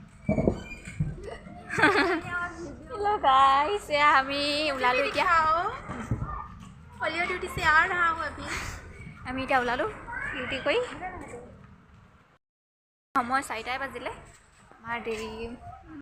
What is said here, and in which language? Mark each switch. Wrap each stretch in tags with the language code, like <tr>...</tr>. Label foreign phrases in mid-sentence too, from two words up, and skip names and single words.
<en>hello guys,</en> <as>আমি ওলালো এতিয়া</as> <en>polio duty</en> <hi>से आ रहा हूँ अभी।</hi> <as>আমি এতিয়া ওলালো ডিউটি কৰি সময় 4টাই বাজিলে আমাৰ দেৰি</as>